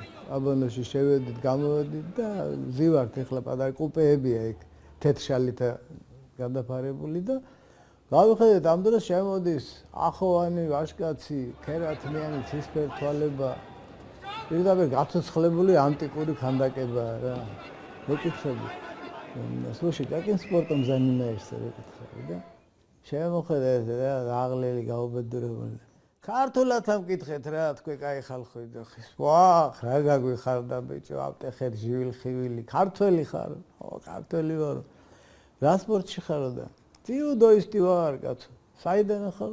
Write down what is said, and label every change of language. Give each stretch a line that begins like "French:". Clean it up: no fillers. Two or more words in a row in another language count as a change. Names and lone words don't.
Georgian: აბანოში შევედით, გამოვედით და ზივართ ეხლა პატარა კუპეებია იქ თეთრშალით გადაფარებული და გავიხედეთ ამ დროს შემოდის ახოვანი ვაჟკაცი, ქერათმიანი ცისფერ თვალება. პირდაპირ გაცოცხლებული ანტიკური ქანდაკებაა რა. მეკითხები.
Russian: Слушай, каким спортом занимаешься, да?
Georgian: შემოხედე რა აღლელი გაუბედურებული. ქართულად ამკითხეთ რა, თქვი კაი ხალხი და ვა, რა გაგვიხარდა ბიჭო, აპტეხეთ ჟივილ-ხივილი, ქართველი ხარ? ხო, ქართველი ვარ. რა სპორტში ხარო და? ძიუდოისტი ვარ, კაცო. საიდან ხარ?